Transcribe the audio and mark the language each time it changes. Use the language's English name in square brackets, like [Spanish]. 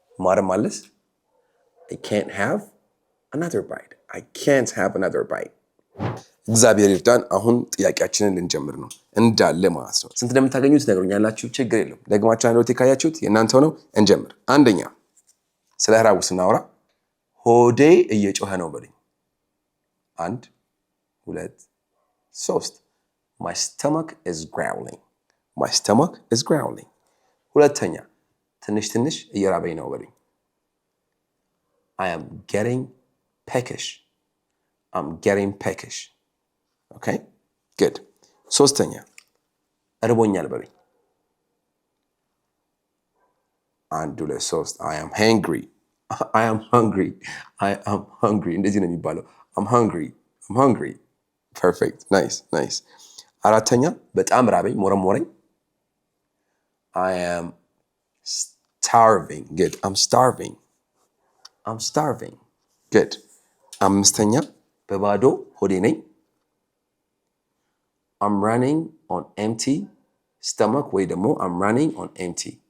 [English] ማረማለስ I can't have another bite. I can't have another bite. [Amharic] እግዚአብሔር ይርዳን። አሁን ጥያቄያችንን ልንጀምር ነው እንዳለ ማለት ነው። ስንት እንደምታገኙት ነግሮኛላችሁ። ችግር የለውም። ደግማችሁ አንድ ወጥ ካያችሁት የእናንተው ነው። እንጀምር። አንደኛ ስለ ራቡ ስናወራ ሆዴ እየጮኸ ነው በሉኝ። 1 2 3 [English] My stomach is growling. My stomach is growling. [Amharic] ሁለተኛ ትንሽ ትንሽ እየራበኝ ነው በሉኝ። [English] I am getting peckish. I'm getting peckish. Okay? Good. [Amharic] ሶስተኛ እርቦኛል በሉኝ። [English] 1 2 3 I am hungry. I am hungry. I am hungry. [Amharic] እንደዚህ ነው የሚባለው. [English] I'm hungry. I'm hungry. Perfect. Nice. Nice. [Amharic] አራተኛ በጣም ራበኝ ሞረሞረኝ። [English] I am starving. Good. I'm starving. I'm starving. Good. [Amharic] አምስተኛ በባዶ ሆዴ ነኝ። [English] I'm running on empty stomach [Amharic] ወይ ደግሞ [English] I'm running on empty.